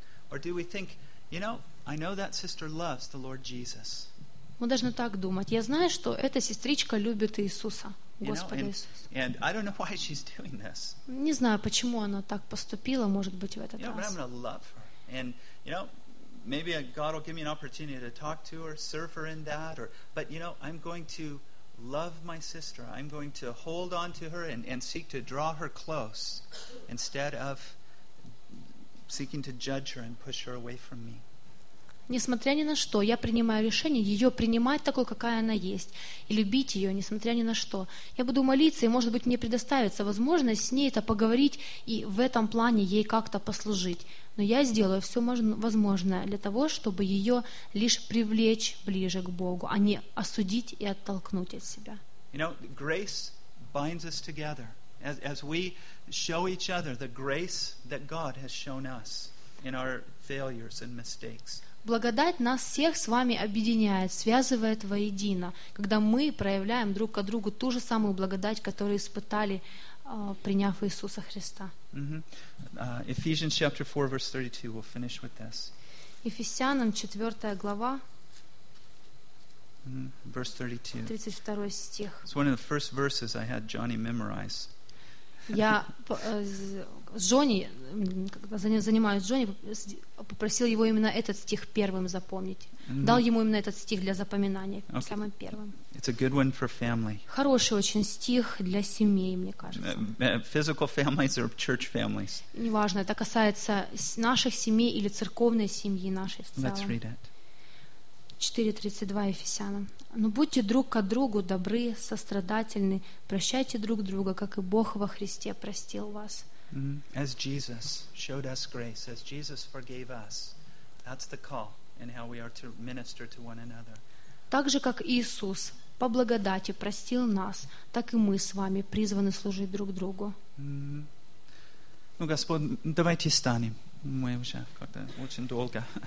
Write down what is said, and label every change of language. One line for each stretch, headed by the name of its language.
English: Or do we think, you know, I know that sister loves the Lord Jesus.
Russian: Мы должны так думать. Я знаю, что эта сестричка любит Иисуса, Господа Иисуса. Не знаю, почему она так поступила, может быть, в этот раз.
English: You know, maybe God will give me an opportunity to talk to her, serve her in that, or but you know, I'm going to love my sister. I'm going to hold on to her and seek to draw her close instead of seeking to judge her and push her away from me.
Russian: Несмотря ни на что, я принимаю решение ее принимать такой, какая она есть, и любить ее, несмотря ни на что. Я буду молиться, и, может быть, мне предоставится возможность с ней это поговорить и в этом плане ей как-то послужить. Но я сделаю все возможное для того, чтобы ее лишь привлечь ближе к Богу, а не осудить и оттолкнуть от себя.
English: You know, grace binds us together. As we show each other the grace that God has shown us in our failures and mistakes.
Russian: Благодать нас всех с вами объединяет, связывает воедино, когда мы проявляем друг к другу ту же самую благодать, которую испытали, приняв Иисуса Христа.
English: Ephesians chapter 4, verse 32, we'll finish with this.
Russian: Ефесянам 4 глава,
English: verse 32.
Russian: 32 стих.
English: It's one of the first verses I had Johnny memorize.
Russian: Я с Джонни, когда занимаюсь Джонни, попросил его именно этот стих первым запомнить. Mm-hmm. Дал ему именно этот стих для запоминания, okay. Самым первым.
English: It's a good one for family.
Russian: Хороший очень стих для семей, мне кажется.
English: Physical families or church families.
Russian: Неважно, это касается наших семей или церковной семьи нашей в целом.
English: Let's read it.
Russian: 4.32 Ефесянам. «Но будьте друг к другу добры, сострадательны, прощайте друг друга, как и Бог во Христе простил вас».
English: As Jesus showed us grace, as Jesus forgave us, that's the call in how we are to minister to one another.
Russian: Так же, как Иисус по благодати простил нас, так и мы с вами призваны служить друг другу. Ну, Господь, давайте встанем. Мы уже как-то очень долго...